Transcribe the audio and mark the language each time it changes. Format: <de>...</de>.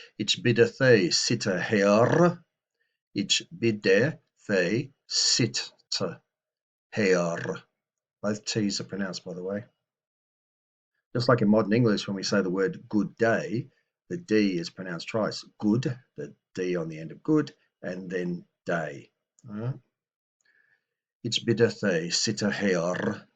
<enm>Ich bidde thee sitte her. Ich bidde thee sitte her.</enm> <en>Both T's are pronounced, by the way. Just like in modern English, when we say the word good day, the D is pronounced twice. Good, the D on the end of good, and then day. All right.</en> <enm>Ich bidde thee sitte her.</enm>